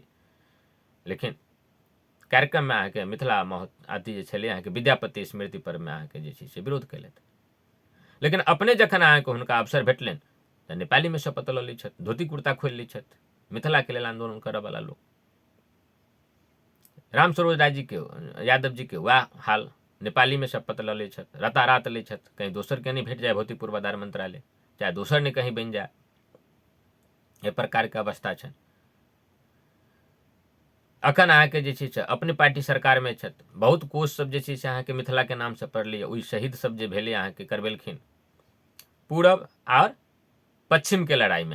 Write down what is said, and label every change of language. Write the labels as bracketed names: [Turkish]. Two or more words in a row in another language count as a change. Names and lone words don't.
[Maithili] लेकिन कार्यक्रममे अहाँके मिथिला अथी जे छलै अहाँके विद्यापति स्मृति पर्वमे अहाँके जे छै से विरोध केलथि। लेकिन अपने जखन अहाँके हुनका अवसर भेटलनि तऽ नेपालीमे शपथ लऽ लै छथि, धोती कुर्ता खोलि लै छथि, मिथिलाके लेल आंदोलन करऽवला लोक। राम सरोज राय जीके यादव जीके वएह हाल, नेपालीमे शपथ लऽ लै छथि, रातारात लै छथि, कहीं दोसरके नहीं भेट जाए भौतिक पूर्वाधार मंत्रालय, चाहे दोसर ने कहीं बनि जाए, एहि प्रकारके अवस्था छनि। अखन अहाँके जे छै से अपने पार्टी सरकारमे छथि, बहुत कोष सब जे छै से अहाँके मिथिलाके नामसँ पड़लैए, ओहि शहीद सब जे भेलै अहाँके करबेलखिन, पूरब आओर पश्चिमके लड़ाइमे